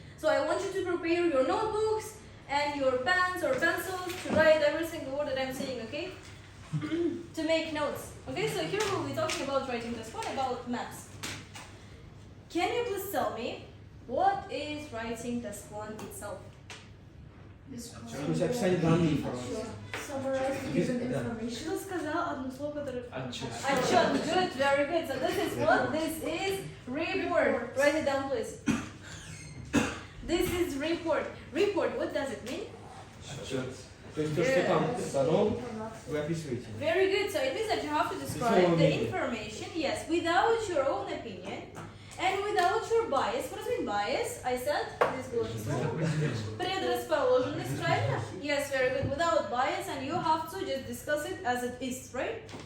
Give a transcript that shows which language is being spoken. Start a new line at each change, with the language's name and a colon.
English: So I want you to prepare your notebooks and your pens or pencils to write every single word that I'm saying. Okay, to make notes. Okay, so here we'll be talking about writing this one about maps. Can you please tell me what is writing task 1 itself?
Russian: То есть описание данной информации.
English: Summarize given information.
Russian: Что сказал одно слово, которое... Отчет. Отчет.
English: Good, very good. So this is what? This is report. Write it down, please. This is report. Report, what does it mean?
Russian: Отчет. То есть то, что там дано, вы описываете.
English: Very good. So it means that you have to describe the information, yes, without your own opinion and without your bias. What does it mean bias? I said this goes
Russian: предрасположенность, правильно?
English: Yes, very good. Without bias, and you have to just discuss it as it is, right?